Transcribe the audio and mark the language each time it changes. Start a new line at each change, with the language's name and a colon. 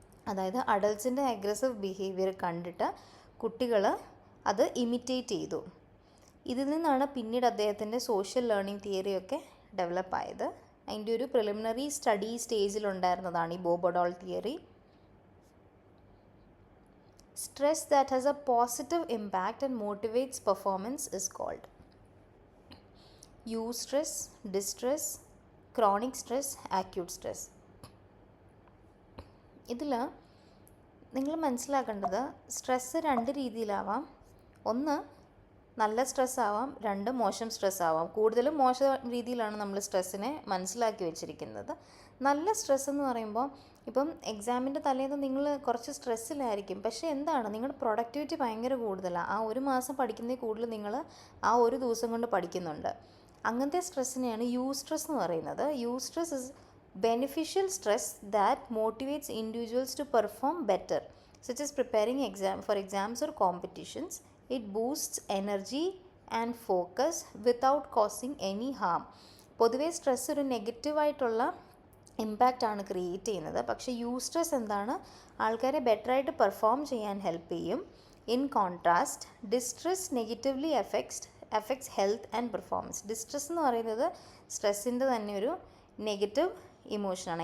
Malayalam: അതായത് അഡൾട്ട്സിൻ്റെ aggressive behaviour കണ്ടിട്ട് കുട്ടികൾ അത് ഇമിറ്റേറ്റ് ചെയ്തു. ഇതിൽ നിന്നാണ് പിന്നീട് അദ്ദേഹത്തിൻ്റെ സോഷ്യൽ ലേണിംഗ് തിയറിയൊക്കെ ഡെവലപ്പായത്. അതിൻ്റെ ഒരു പ്രിലിമിനറി സ്റ്റഡി സ്റ്റേജിലുണ്ടായിരുന്നതാണ് ഈ ബോബോ doll theory.
English: Stress that has a positive impact and motivates performance is called eustress, distress, chronic stress, acute stress.
Malayalam: ഇതിൽ നിങ്ങൾ മനസ്സിലാക്കേണ്ടത്, സ്ട്രെസ്സ് 2 രീതിയിലാവാം. ഒന്ന് നല്ല സ്ട്രെസ് ആവാം, 2 മോശം സ്ട്രെസ് ആവാം. കൂടുതലും മോശം രീതിയിലാണ് നമ്മൾ സ്ട്രെസ്സിനെ മനസ്സിലാക്കി വെച്ചിരിക്കുന്നത്. നല്ല സ്ട്രെസ് എന്ന് പറയുമ്പോൾ, ഇപ്പം എക്സാമിൻ്റെ തലേന്ന് നിങ്ങൾ കുറച്ച് സ്ട്രെസ്സിലായിരിക്കും, പക്ഷേ എന്താണ്, നിങ്ങളുടെ പ്രൊഡക്ടിവിറ്റി ഭയങ്കര കൂടുതലാണ്. ആ ഒരു മാസം പഠിക്കുന്നതിൽ കൂടുതൽ നിങ്ങൾ ആ ഒരു ദിവസം കൊണ്ട് പഠിക്കുന്നുണ്ട്. അങ്ങനത്തെ സ്ട്രെസ്സിനെയാണ് യൂസ്ട്രെസ് എന്ന് പറയുന്നത്.
English: Eustress is beneficial stress that motivates individuals to perform better, such as preparing for exams or competitions. It boosts energy and focus without causing any harm.
Malayalam: പൊതുവേ സ്ട്രെസ് ഒരു നെഗറ്റീവായിട്ടുള്ള ഇമ്പാക്റ്റ് ആണ് ക്രിയേറ്റ് ചെയ്യുന്നത്. പക്ഷേ യൂസ്ട്രെസ് എന്താണ്, ആൾക്കാരെ ബെറ്ററായിട്ട് പെർഫോം ചെയ്യാൻ ഹെൽപ്പ് ചെയ്യും.
English: In contrast, distress negatively affects health and performance.
Malayalam: Distress എന്ന് പറയുന്നത് സ്ട്രെസ്സിൻ്റെ തന്നെ ഒരു നെഗറ്റീവ് ഇമോഷനാണ്.